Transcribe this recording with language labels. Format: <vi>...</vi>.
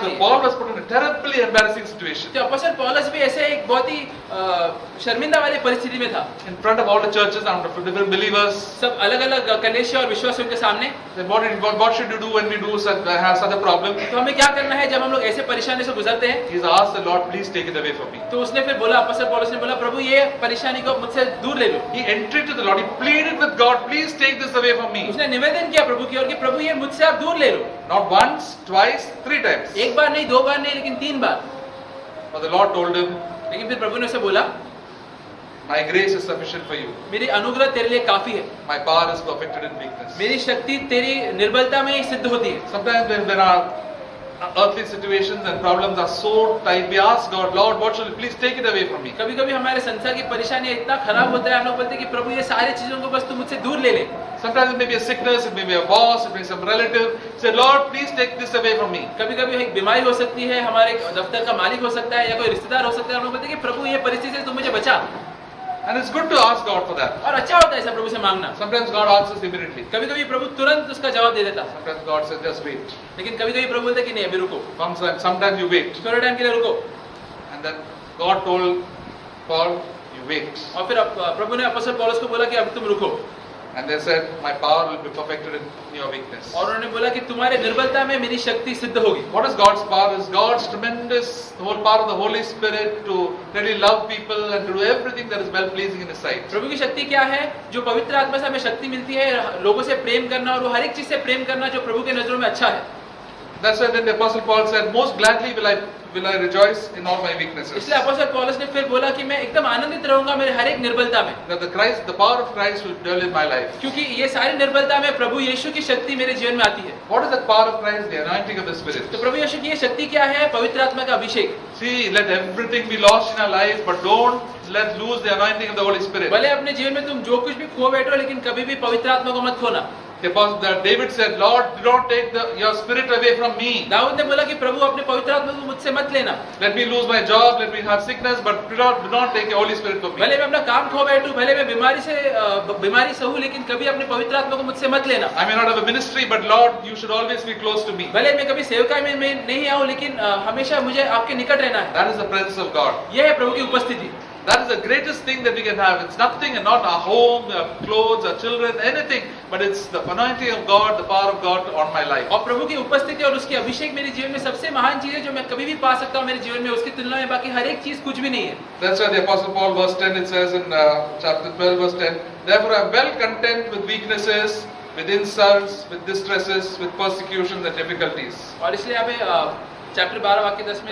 <en>So</en> <hi>है।</hi> <en>Paul was put in a terribly embarrassing situation.</en> <hi>तो अपोस्तल पौलुस भी ऐसे एक बहुत ही शर्मिंदा वाली परिस्थिति में था।</hi> <en>In front of all the churches and different believers.</en> <hi>सब अलग-अलग कलीसिया और विश्वासियों के सामने।</hi> <en>Then what should you do when we have such a problem?</en> <hi>तो हमें क्या करना है जब हम लोग ऐसे परेशानी से गुजरते हैं?</hi> <en>He's asked the Lord, please take it away from me.</en> <hi>तो उसने फिर बोला, अपोस्तल पौलुस ने बोला, प्रभु ये परेशानी को मुझसे दूर ले लो।</hi> <en>He entreated to the Lord. He pleaded with God, please take this away from me.</en> <hi>उसने निवेदन किया प्रभु की ओर कि प्रभु ये मुझसे आप दूर ले लो।</hi> <en>Not once, twice, 3 times.</en> <hi>एक बार नहीं, 2 बार नहीं, लेकिन 3 बार।</hi> <en>But the Lord told him,</en> <hi>लेकिन फिर प्रभु ने उसे बोला,</hi> <en>my grace is sufficient for you.</en> <hi>मेरी अनुग्रह तेरे लिए काफी है।</hi> <en>My power is perfected in weakness.</en> <hi>मेरी शक्ति तेरी निर्बलता में ही सिद्ध होती है।</hi> <en>Sometimes when there are earthly situations and problems are so tight, we ask God, Lord, what shall you please take it away from me?</en> <hi>कभी-कभी हमारे संसार की परेशानियां इतना खराब होता है, हम लोग बोलते हैं कि प्रभु ये सारी चीजों को बस तू मुझसे दूर ले ले।</hi> <en>Sometimes it may be a sickness, it may be a boss, it may be some relative. Say, Lord, please take this away from me.</en> <hi>कभी-कभी एक बीमारी हो सकती है, हमारे दफ्तर का मालिक हो सकता है या कोई रिश्तेदार हो सकता है, हम लोग बोलते हैं कि प्रभु ये परिस्थिति से तू मुझे बचा।</hi> <en>And it's good to ask God for that.</en> <hi>और अच्छा होता है ऐसा प्रभु से मांगना।</hi> <en>Sometimes God answers immediately.</en> <hi>कभी-कभी प्रभु तुरंत उसका जवाब दे देता।</hi> <en>Sometimes God says, just wait.</en> <hi>लेकिन कभी-कभी प्रभु बोलते कि नहीं अभी रुको।</hi> <en>Sometimes you wait.</en> <hi>थोड़े टाइम के लिए रुको।</hi> <en>And then God told Paul, you wait.</en> <hi>और फिर प्रभु ने अपोस्तल पौलुस को बोला कि अब तुम रुको।</hi> <en>And they said, my power will be perfected in your weakness.</en> <hi>और उन्होंने बोला कि तुम्हारे निर्बलता में मेरी शक्ति सिद्ध होगी।</hi> <en>What is God's power? Is God's tremendous, the whole power of the Holy Spirit to really love people and to do everything that is well pleasing in His sight.</en> <hi>प्रभु की शक्ति क्या है? जो पवित्र आत्मा से हमें शक्ति मिलती है लोगों से प्रेम करना और वो हर एक चीज से प्रेम करना जो प्रभु के नजरों में अच्छा है।</hi> <en>That's why then the Apostle Paul said, most gladly will I rejoice in all my weaknesses.</en> <hi>इसलिए अपोस्तल पौलुस ने फिर बोला कि मैं एकदम आनंदित रहूंगा मेरे हर एक निर्बलता में।</hi> <en>That the power of Christ will dwell in my life.</en> <hi>क्योंकि ये सारी निर्बलता में प्रभु यीशु की शक्ति मेरे जीवन में आती है।</hi> <en>What is the power of Christ? The anointing of the Spirit.</en> <hi>तो प्रभु यीशु की ये शक्ति क्या है? पवित्र आत्मा का अभिषेक।</hi> <en>See, let everything be lost in our life, but don't let lose the anointing of the Holy Spirit.</en> <hi>भले अपने जीवन में तुम जो कुछ भी खो बैठो, लेकिन कभी भी पवित्र आत्मा को मत खोना।</hi> <en>David said, Lord, do not take your spirit away from me.</en> <hi>Dawood ने बोला कि प्रभु अपने पवित्र आत्मा को मुझसे मत लेना।</hi> <en>Let me lose my job, let me have sickness, but do not take your Holy Spirit from me.</en> <hi>भले मैं अपना काम खो बैठूं, भले मैं बीमारी से हूं, लेकिन कभी अपने पवित्र आत्मा को मुझसे मत लेना।</hi> <en>I may not have a ministry, but Lord, you should always be close to me.</en> <hi>भले मैं कभी सेवकाई में नहीं आऊं, लेकिन हमेशा मुझे आपके निकट रहना है।</hi> <en>That is the presence of God.</en> <hi>यह है प्रभु की उपस्थिति।</hi> <en>That is the greatest thing that we can have. It's nothing and not our home, our clothes, our children, anything, but it's the anointing of God, the power of God on my life.</en> <hi>और प्रभु की उपस्थिति और उसकी अभिषेक मेरे जीवन में सबसे महान चीज है जो मैं कभी भी पा सकता हूं मेरे जीवन में, उसकी तुलना में बाकी हर एक चीज कुछ भी नहीं है।</hi> <en>That's why the Apostle Paul, verse 10, it says in chapter 12, verse 10, therefore I am well content with weaknesses, with insults, with distresses, with persecutions and difficulties.</en> <hi>और इसलिए यहाँ पे चैप्टर 12 वाक्य 10 में</hi>